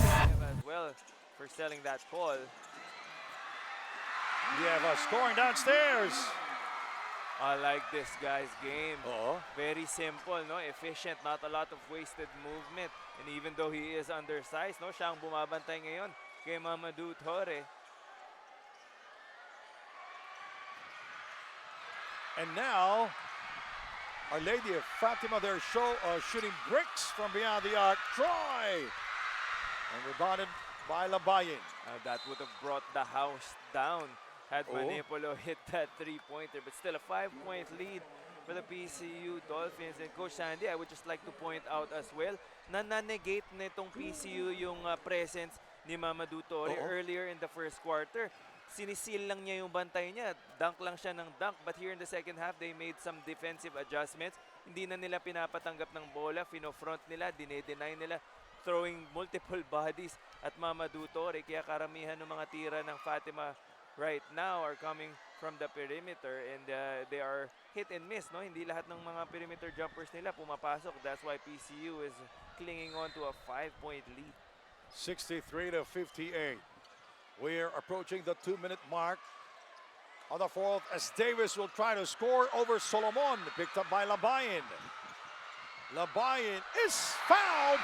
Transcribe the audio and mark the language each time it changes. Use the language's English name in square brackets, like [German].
[English] Yeva as well for selling that call. Yeva scoring downstairs. I like this guy's game. Very Very simple, no? Efficient, not a lot of wasted movement. And even though he is undersized, no? [Filipino] Siya ang bumabantay ngayon kay Mamadou Torre. [English] And now, Our Lady of Fatima, they're shooting bricks from beyond the arc. Troy! And rebounded by Labayan. That would have brought the house down had Manipolo hit that three-pointer. But still a 5-point lead for the PCU Dolphins. And Coach Sandy, I would just like to point out as well [Filipino] na na-negate nitong PCU yung presence ni [English] Mamadou Torre earlier in the first quarter. [Filipino] Sinisil lang niya yung bantay niya. Dunk lang siya ng dunk. [English] But here in the second half, they made some defensive adjustments. [Filipino] Hindi na nila pinapatanggap ng bola. Fino-front nila, dine-deny nila. [English] Throwing multiple bodies at [Filipino] Mamadou Torre. Kaya karamihan ng mga tira ng [English] Fatima right now are coming from the perimeter. And they are hit and miss. No? [Filipino] Hindi lahat ng mga perimeter jumpers nila pumapasok. [English] That's why PCU is clinging on to a 5-point lead. 63-58. We're approaching the 2-minute mark on the fourth as Davis will try to score over Solomon. Picked up by Labayan. Labayan is fouled.